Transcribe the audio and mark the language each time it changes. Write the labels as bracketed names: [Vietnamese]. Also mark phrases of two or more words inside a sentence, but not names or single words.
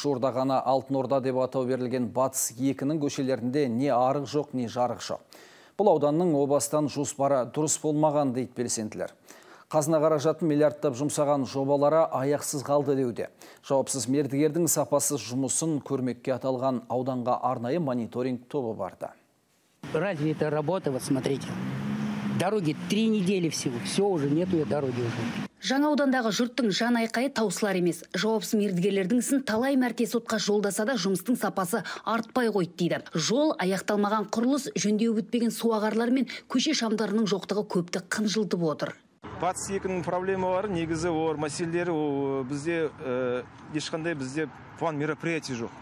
[Kazakh] Жуырда ғана Алтын Орда деп атау берілген Батыс 2-нің көшелерінде не арық жоқ, не жарық жоқ. Бұл ауданның о бастан жоспары дұрыс болмаған дейді белсенділер. Қазына қаражатын миллиардтап жұмсаған жобалары аяқсыз қалды деуде. Жауапсыз мердігердің сапасыз жұмысын көрмекке аталған ауданға арнайы мониторинг тобы барды. [Russian] Разве это работа? Вот смотрите. Дороги 3 недели всего. Все, уже нету дороги уже. [Kazakh] Жаңа аудандағы жұрттың жан айқайы таусылар емес. Жауапсыз мердігерлердің ісін талай мәрте сотқа жолдаса да жұмыстың сапасы артпай қойды дейді. Жол, аяқталмаған құрылыс, жөндеу бітпеген суағарлар мен көше шамдарының жоқтығы көпті қынжылтып отыр. Батыс 2-нің проблемалары негізі мәселелері бізде ешқандай бізде [Russian] план мероприятий [Kazakh] жоқ.